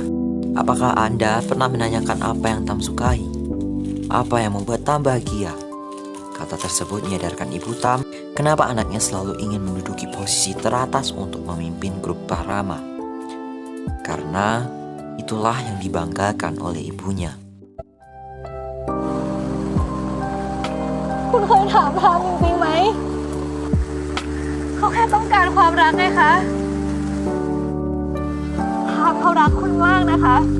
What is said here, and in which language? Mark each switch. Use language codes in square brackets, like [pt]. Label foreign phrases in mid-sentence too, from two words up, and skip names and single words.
[id] Apakah Anda pernah menanyakan apa yang Tam sukai? Apa yang membuat Tam bahagia? Kata tersebut menyadarkan ibu Tam kenapa anaknya selalu ingin menduduki posisi teratas untuk memimpin grup Parama. Karena itulah yang dibanggakan oleh ibunya. [th] คุณเคยถามทามจริงๆไหม เขาแค่ต้องการความรักไงคะ ทามเขารักคุณมากนะคะ